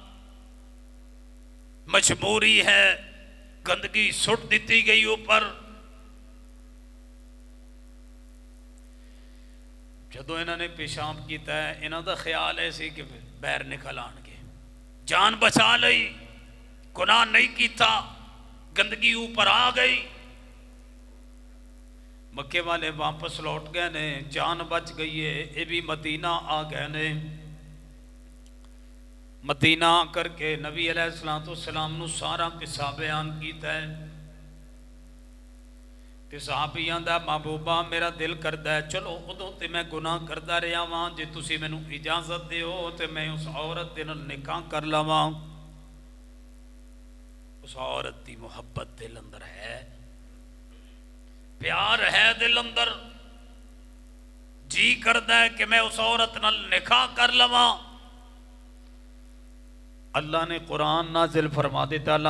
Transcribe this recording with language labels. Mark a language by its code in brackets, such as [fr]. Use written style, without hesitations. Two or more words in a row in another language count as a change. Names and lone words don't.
[pa] مجبوری ہے گندگی سٹ دیتی گئی اوپر جدو انہوں نے پیشاب کیتا ہے انہوں دا خیال ایسی کہ بیر نکل آن کے جان بچا لئی گناہ نہیں کیتا گندگی اوپر آ گئی مکے والے واپس لوٹ گئے نے جان بچ گئی ہے یہ بھی مدینہ آ گئے نے مدینہ آ کر کے نبی [ar] علیہ السلام [pa] نو سارا قصہ بیان کیتا ہے تے صحابیاں دا محبوبہ میرا دل کردا ہے چلو ادوں تے میں گناہ کردا رہیا واں جے تسی مینوں اجازت دیو تے میں اس عورت دے نال نکاح کر لواں اس عورت دی محبت دل اندر ہے پیار ہے دل اندر جی کردا ہے کہ میں اس عورت نال نکاح کر لواں اللہ نے قرآن نازل فرما دیتا اللہ